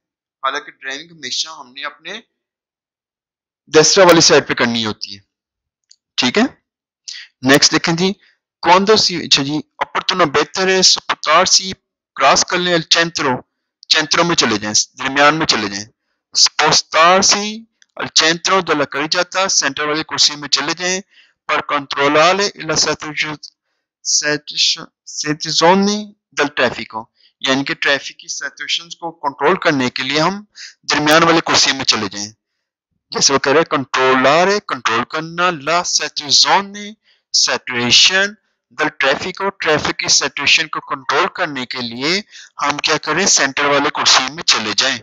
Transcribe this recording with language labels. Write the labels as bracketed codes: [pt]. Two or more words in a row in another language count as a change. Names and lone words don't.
[ur] حالانکہ ڈرائیونگ ہمیشہ ہم نے اپنے دوسرا والی سائیڈ پے کرنی ہوتی ہے. ٹھیک ہے، نیکسٹ دیکھیں جی، کون دو سی، اچھا جی، opportuno بہتر ہے، spostarsi کراس کر لیں، centro میں چلے جائیں، درمیان میں چلے جائیں, दरमियान में चले जाएं, [it] spostarsi al centro della carreggiata [ur] سینٹر والی کرسی میں چلے جائیں, [it] per controllare la situazione del traffico, [ur] یعنی کہ ٹریفک کی سچویشنز کو کنٹرول کرنے کے لیے ہم درمیان والی کرسی میں چلے جائیں. جیسے وہ کہہ رہے ہیں कंट्रोलारे کنٹرول کرنا, [it] la situazione [ur] سیچوریشن، د ٹریفک اور ٹریفک کی سیچوریشن کو کنٹرول کرنے کے لیے ہم کیا کریں، سینٹر والے کرسی میں چلے جائیں.